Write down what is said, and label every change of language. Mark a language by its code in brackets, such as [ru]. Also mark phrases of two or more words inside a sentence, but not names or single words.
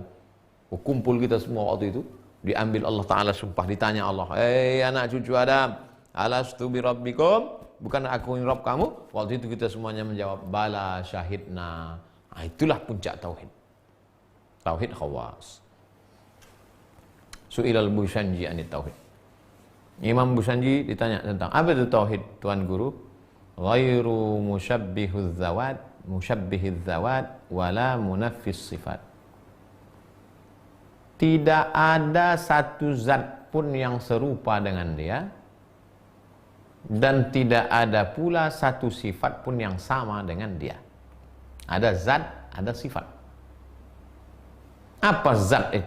[ms] Kumpul kita semua waktu itu, diambil Allah Ta'ala sumpah, ditanya Allah, anak cucu Adam, [ar] ألست بربكم, [ms] bukan aku yang Rabb kamu? Waktu itu kita semuanya menjawab, [ar] بلى شهدنا. [ms] Itulah puncak tauhid, tauhid khawas. [ar] سئل البوشنجي عن التوحيد. [ms] Imam Bushanji ditanya tentang apa itu tauhid, Tuan Guru? [ar] غير مشبه الذات ولا منفي الصفات. [ms] Tidak ada satu zat pun yang serupa dengan dia, dan tidak ada pula satu sifat pun yang sama dengan dia. Ada zat, ada sifat. Apa zat itu?